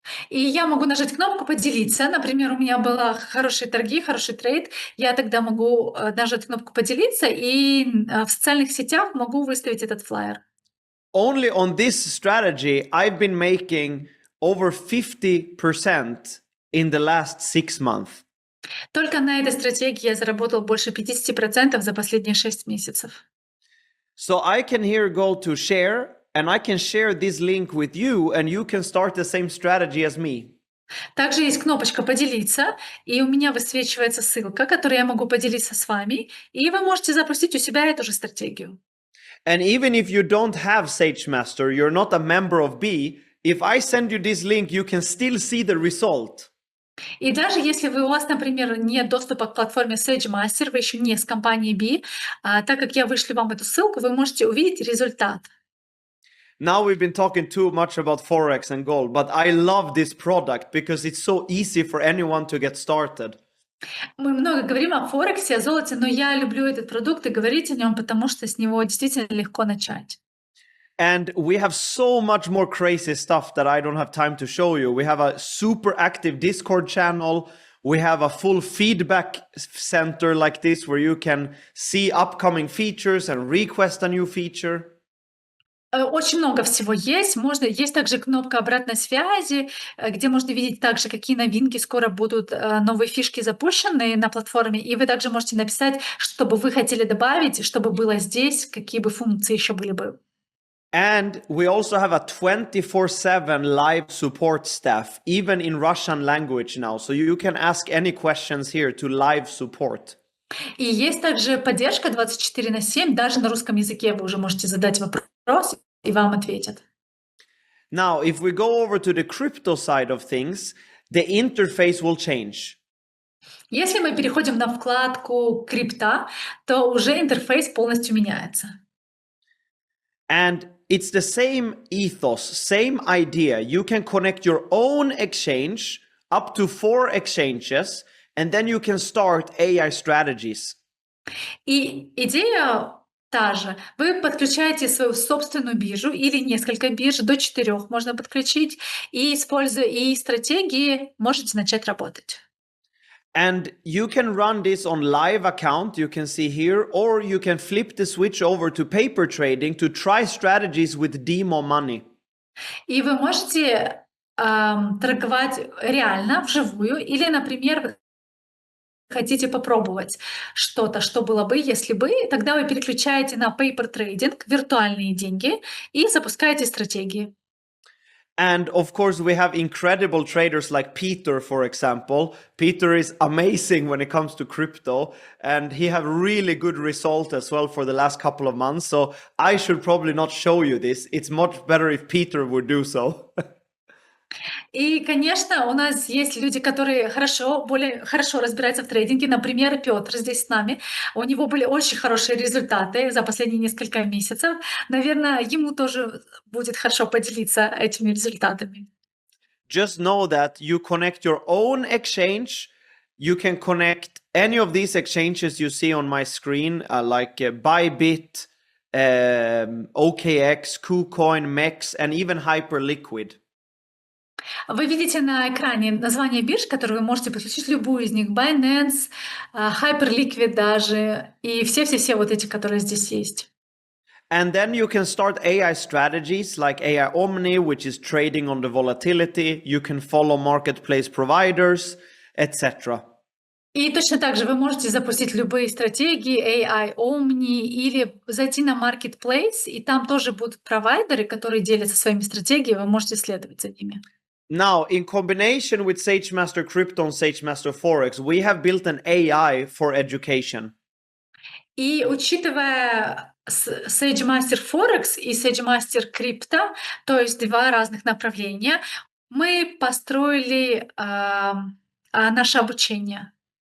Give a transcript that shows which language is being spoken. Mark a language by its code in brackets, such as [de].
[ru] И я могу нажать кнопку «Поделиться». Например, у меня были хорошие торги, хороший трейд. Я тогда могу нажать кнопку «Поделиться» и в социальных сетях могу выставить этот флаер. [en] Only on this strategy, I've been making over 50% in the last 6 months. [ru] Только на этой стратегии я заработал больше 50% за последние 6 месяцев. [en] So I can here go to share, and I can share this link with you, and you can start the same strategy as me. [ru] Также есть кнопочка «Поделиться», и у меня высвечивается ссылка, которую я могу поделиться с вами, и вы можете запустить у себя эту же стратегию. [en] And even if you don't have SageMaster, you're not a member of B, if I send you this link, you can still see the result. [ru] И даже если у вас, например, нет доступа к платформе SageMaster, вы еще не с компанией B, так как я вышлю вам эту ссылку, вы можете увидеть результат. [en] Now we've been talking too much about Forex and gold, but I love this product because it's so easy for anyone to get started. [ru] Мы много говорим о Форексе, о золоте, но я люблю этот продукт и говорить о нем, потому что с него действительно легко начать. [en] And we have so much more crazy stuff that I don't have time to show you. We have a super active Discord channel. We have a full feedback center like this where you can see upcoming features and request a new feature. [ru] Очень много всего есть. Есть также кнопка обратной связи, где можно видеть также, какие новинки скоро будут, новые фишки запущены на платформе. И вы также можете написать, что бы вы хотели добавить, чтобы было здесь, какие бы функции еще были бы. [en] And we also have a 24/7 live support staff, even in Russian language now. So you can ask any questions here to live support. [ru] И есть также поддержка 24/7, даже на русском языке вы уже можете задать вопрос, и вам ответят. [en] Now, if we go over to the crypto side of things, the interface will change. [ru] Если мы переходим на вкладку крипта, то уже интерфейс полностью меняется. [en] And it's the same ethos, same idea. You can connect your own exchange up to 4 exchanges, and then you can start AI strategies. [ru] И идея та же. Вы подключаете свою собственную биржу или несколько бирж, до 4 можно подключить, и, используя стратегии, можете начать работать. [en] And you can run this on live account, you can see here, or you can flip the switch over to paper trading to try strategies with demo money. [ru] И вы можете торговать реально, вживую, или, например, вы хотите попробовать что-то, что было бы, если бы, тогда вы переключаете на paper trading, виртуальные деньги, и запускаете стратегии. [en] And of course, we have incredible traders like Peter, for example. Peter is amazing when it comes to crypto, and he have really good result as well for the last couple of months. So I should probably not show you this. It's much better if Peter would do so. [ru] И, конечно, у нас есть люди, которые более хорошо разбираются в трейдинге. Например, Петр здесь с нами. У него были очень хорошие результаты за последние несколько месяцев. Наверное, ему тоже будет хорошо поделиться этими результатами. [en] Just know that you connect your own exchange. You can connect any of these exchanges you see on my screen, like Bybit, OKX, KuCoin, MEX, and even Hyperliquid. [ru] Вы видите на экране название бирж, которые вы можете подключить любую из них. Binance, Hyperliquid даже, и все-все-все вот эти, которые здесь есть. [en] And then you can start AI strategies like AI Omni, which is trading on the volatility. You can follow marketplace providers, etc. [ru] И точно так же вы можете запустить любые стратегии AI Omni или зайти на Marketplace, и там тоже будут провайдеры, которые делятся своими стратегиями, вы можете следовать за ними. [en] Now, in combination with SageMaster Crypto and SageMaster Forex, we have built an AI for education. [ru] И учитывая SageMaster Forex и SageMaster Crypto, то есть два разных направления, мы построили наше обучение.